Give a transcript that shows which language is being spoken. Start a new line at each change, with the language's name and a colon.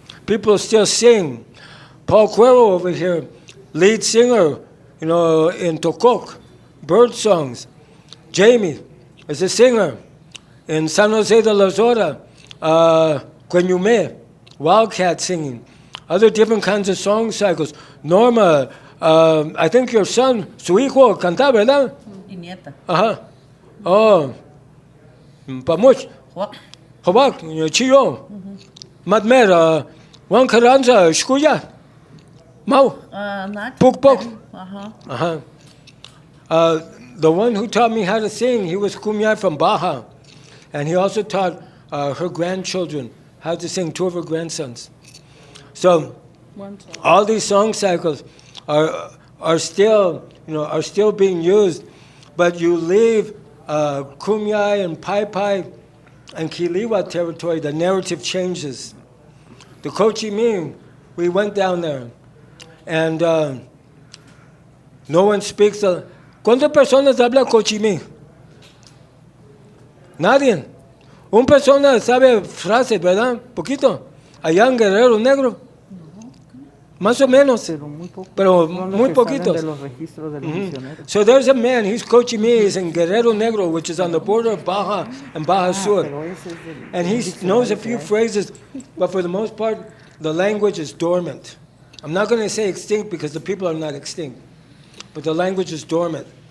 English: People still sing. Paul Cuero over here, lead singer, in Tokok, bird songs. Jamie is a singer in San Jose de la Zora, Queñume, wildcat singing. Other different kinds of song cycles. Norma, I think your son,
Spanish: su hijo, canta, ¿verdad? Y nieta. Ajá. Oh, Pamuch, Juak. Hobak, Chiyo, Madmer, Juan Carranza, Shkuya, Mau, Not. Puk Puk. Uh-huh.
English: The one who taught me how to sing, he was Kumeyaay from Baja. And he also taught her grandchildren how to sing, 2 of her grandsons. So all these song cycles are still being used, but you leave Kumeyaay and Pai Pai and Kiliwa territory, the narrative changes. The Cochimí, we went down there, and no one speaks.
Spanish: ¿Cuántas personas habla Cochimí? Nadie. Una persona sabe frases, ¿verdad? Poquito. Allá en Guerrero Negro. Más o menos. Pero muy poquitos. De los registros de los misioneros.
English: So there's a man, he's Cochimí, he's in Guerrero Negro, which is on the border of Baja and Baja Sur. And he knows a few phrases, but for the most part, the language is dormant. I'm not going to say extinct because the people are not extinct, but the language is dormant.